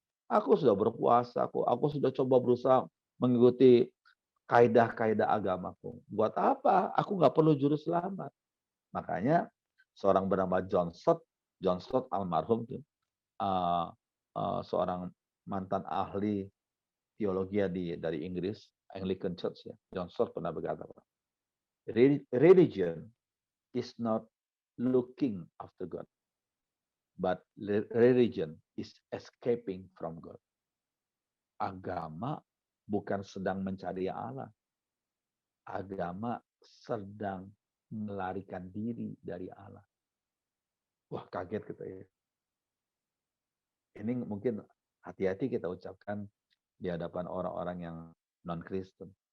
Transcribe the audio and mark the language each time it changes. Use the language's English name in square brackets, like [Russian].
[Indonesian] Aku sudah berpuasa, aku sudah coba berusaha mengikuti kaidah-kaidah agamaku. Buat apa? Aku nggak perlu juru selamat. Makanya seorang bernama John Stott almarhum tuh, seorang mantan ahli teologi dari Inggris, Anglican Church ya. John Stott pernah berkata, [English] religion is not looking after God, but religion is escaping from God. [Indonesian] Agama bukan sedang mencari Allah. Agama sedang melarikan diri dari Allah. Wah, kaget kita ya. Ini mungkin hati-hati kita ucapkan di hadapan orang-orang yang non-Kristen.